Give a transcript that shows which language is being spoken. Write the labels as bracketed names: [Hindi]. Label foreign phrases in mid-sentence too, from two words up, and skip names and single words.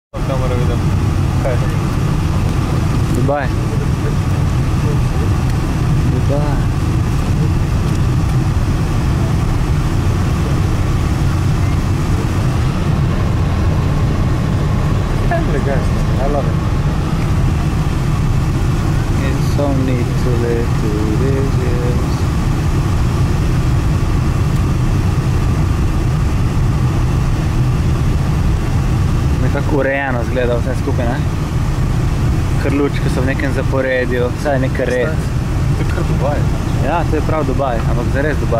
[Slovenian] kamero vidim. Kaj je to? Dubaj. Dubaj. [English] I love it. It's so neat to live through these years. [Slovenian] Nekako urejeno zgleda vse skupaj, ne? Krlučke so v nekem zaporedju, vsaj nekaj red. To je kar Dubaj. Ja, to je prav Dubaj, ampak zares Dubaj.